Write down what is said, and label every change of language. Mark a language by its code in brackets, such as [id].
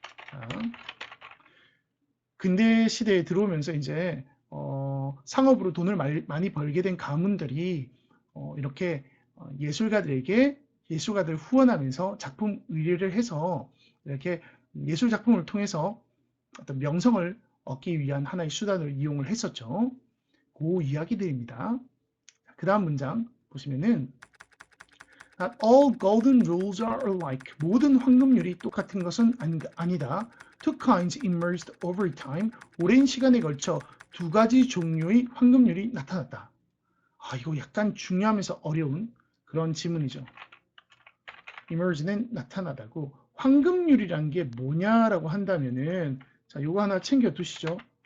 [ko] 자, 근대 시대에 들어오면서 이제 상업으로 돈을 많이 벌게 된 가문들이 이렇게 예술가들 후원하면서 작품 의뢰를 해서 이렇게 예술 작품을 통해서 어떤 명성을 얻기 위한 하나의 수단을 이용을 했었죠. 그 이야기들입니다. [en] 그 다음 문장 보시면은 Not all golden rules are alike. [ko] 모든 황금률이 똑같은 것은 아니다. [en] Two kinds emerged over time. [ko] 오랜 시간에 걸쳐 두 가지 종류의 황금률이 나타났다. 이거 약간 중요하면서 어려운 그런 지문이죠. emerge는 나타나다고, 황금률이란 게 뭐냐라고 한다면은, 자, 요거 하나 챙겨 두시죠.